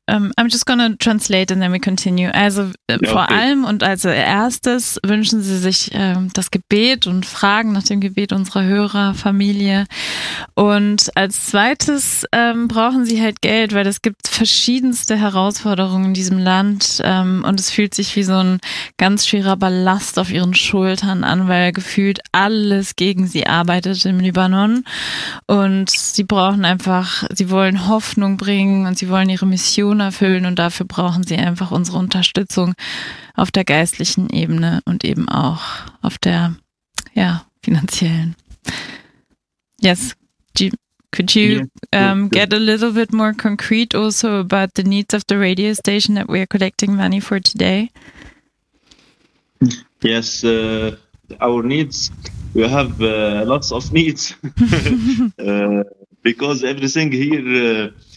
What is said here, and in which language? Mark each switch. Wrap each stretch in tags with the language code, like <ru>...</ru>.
<en>I'm just going to translate and then we continue.</en> <de>Also vor allem und als erstes wünschen Sie sich das Gebet und Fragen nach dem Gebet unserer Hörer, Familie. Und als zweites brauchen Sie halt Geld, weil es gibt verschiedenste Herausforderungen in diesem Land und es fühlt sich wie so ein ganz schwerer Ballast auf Ihren Schultern an, weil gefühlt alles gegen Sie arbeitet im Libanon. Und Sie brauchen einfach, Sie wollen Hoffnung bringen und Sie wollen Ihre Mission erfüllen und dafür brauchen Sie einfach unsere Unterstützung auf der geistlichen Ebene und eben auch auf der finanziellen.</de> <en>Yes, could you get a little bit more concrete also about the needs of the radio station that we are collecting money for today? Yes, our needs. We have lots of needs because everything here.</en>